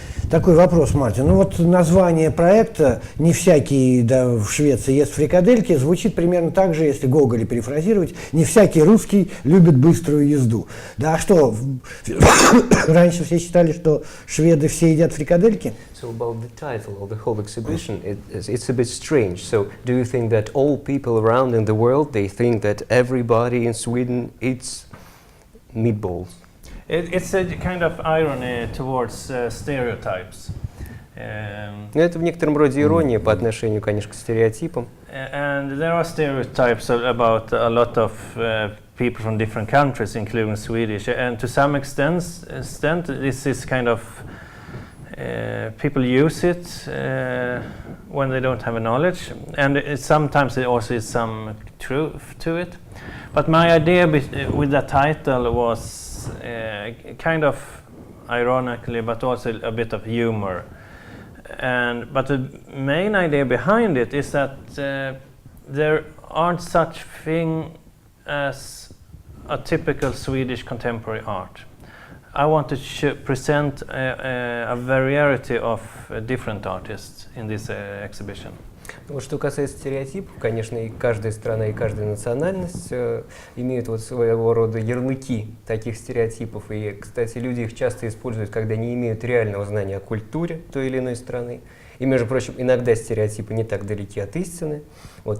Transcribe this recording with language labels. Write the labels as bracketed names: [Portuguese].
[Russian] Такой вопрос, Мартин. Ну вот название проекта «Не всякий в Швеции ест фрикадельки» звучит примерно так же, если Гоголя перефразировать, «Не всякий русский любит быструю езду». Да, а что, раньше все считали, что шведы все едят фрикадельки? [English] So about the title of the whole exhibition, it's a bit strange. So do you think that all people around in the world, they think that everybody in Sweden eats meatballs? It's a kind of irony towards stereotypes. [Russian] Ну, это в некотором роде ирония по отношению, конечно, к стереотипам. [English] And there are stereotypes about a lot of people from different countries, including Swedish. And to some extent this is kind of people use it when they don't have a knowledge, and sometimes it also is some truth to it. But my idea with that title was kind of ironically, but also a bit of humor. But the main idea behind it is that there aren't such thing as a typical Swedish contemporary art. I want to present a variety of different artists in this exhibition. [Russian] Вот что касается стереотипов, конечно, и каждая страна, и каждая национальность имеют вот своего рода ярлыки таких стереотипов. И, кстати, люди их часто используют, когда не имеют реального знания о культуре той или иной страны. И, между прочим, иногда стереотипы не так далеки от истины. Вот.